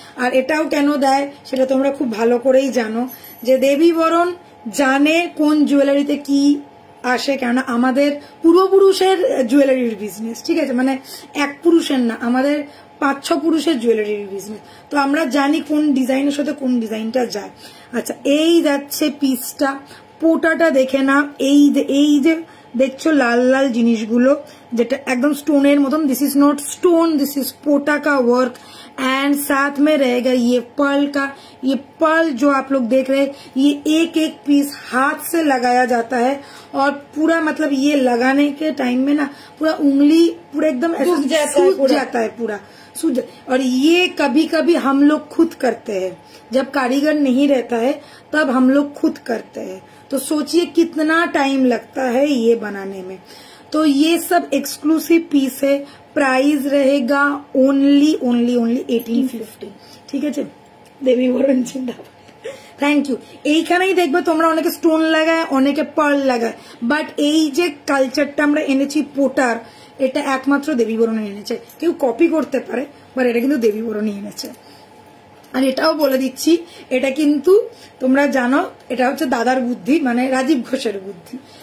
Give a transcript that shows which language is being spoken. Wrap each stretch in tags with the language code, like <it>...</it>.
<bn>আর এটাও কেন দেয় সেটা তোমরা খুব ভালো করেই জানো, যে দেবী বরণ জানে কোন জুয়েলারিতে কি আসে, কেননা আমাদের পূর্বপুরুষের জুয়েলারির বিজনেস, ঠিক আছে, মানে এক পুরুষের না, আমাদের 5-6 পুরুষের জুয়েলারির বিজনেস, তো আমরা জানি কোন ডিজাইনের সাথে কোন ডিজাইনটা যায়। আচ্ছা, এই যাচ্ছে পিসটা, পোটাটা দেখে না, এই যে দেখছো লাল লাল জিনিসগুলো, যেটা একদম স্টোনের মতন,</bn> <en>this is not stone,</en> <hi>this is पोटा का वर्क। एंड साथ में रहेगा ये पर्ल का, ये पर्ल जो आप लोग देख रहे हैं, ये एक एक पीस हाथ से लगाया जाता है, और पूरा मतलब ये लगाने के टाइम में ना पूरा उंगली पूरा एकदम सूज जाता है पूरा सूज। और ये कभी कभी हम लोग खुद करते हैं, जब कारीगर नहीं रहता है तब हम लोग खुद करते हैं, तो सोचिए कितना टाइम लगता है ये बनाने में। तो ये सब एक्सक्लूसिव पीस है, प्राइस रहेगा ओनली 1850,</hi> <bn>ঠিক আছে। দেবী বরণ জিন্দাবাদ, থ্যাংক ইউ। এইখানেই দেখবে তোমরা অনেকে স্টোন লাগায়, অনেকে পার্ল লাগায়, বাট এই যে কালচারটা আমরা এনেছি পোটার, এটা একমাত্র দেবী বরণে এনেছে। কেউ কপি করতে পারে, বাট এটা কিন্তু দেবী বরণই এনেছে। আর এটাও বলে দিচ্ছি, এটা কিন্তু তোমরা জানো এটা হচ্ছে দাদার বুদ্ধি, মানে রাজীব ঘোষের বুদ্ধি।</bn>